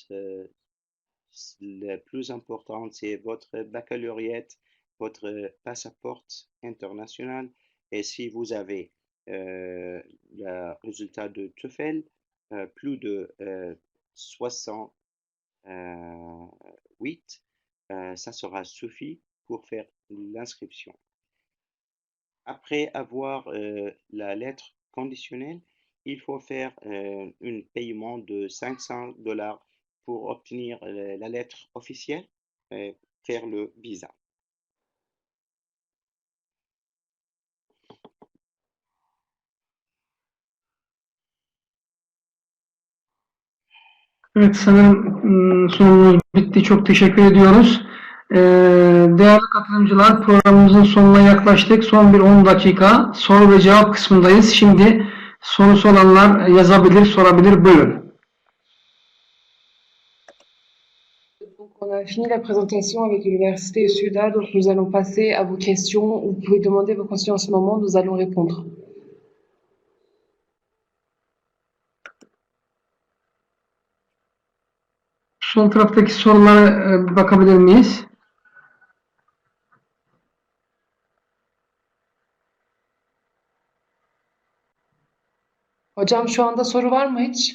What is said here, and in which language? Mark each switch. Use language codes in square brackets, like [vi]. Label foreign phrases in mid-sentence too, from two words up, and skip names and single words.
[fr] Le plus important, c'est votre baccalauréat, votre passeport international, et si vous avez le résultat de TOEFL, plus de 68, ça sera suffit pour faire l'inscription. Après avoir la lettre conditionnelle, il faut faire un paiement de 500 dollars pour obtenir la lettre officielle et faire le visa. [tr] Evet, sanırım sunumumuz bitti. Çok teşekkür ediyoruz. Değerli katılımcılar, programımızın sonuna yaklaştık. Son bir 10 dakika soru ve cevap kısmındayız. Şimdi sorusu olanlar yazabilir, sorabilir. Buyurun. [fr] Donc, on a fini la présentation avec l'Université Suda, donc nous allons passer à vos questions. Vous pouvez demander vos questions en ce moment, nous allons répondre. [tr] Sol taraftaki sorulara bakabilir miyiz? Hocam şu anda soru var mı hiç?